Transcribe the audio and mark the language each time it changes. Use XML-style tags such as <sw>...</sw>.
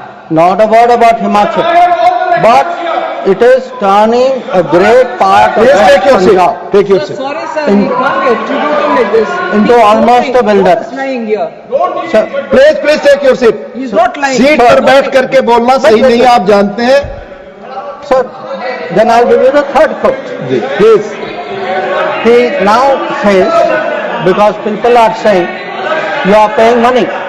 <en>Not a word about Himachal, but it is turning a great part of Punjab. Take your seat. Sorry, sir, we can't get treated like this. Into almost a wilderness. He's lying here. Sir, Please take your seat. He's not lying.</en> <hi>Seat पर बैठ करके बोलना सही नहीं है, आप जानते हैं.</hi> <en>Sir, then I'll give you the third quote. Please. He now says, because people are saying, you are paying money.</en>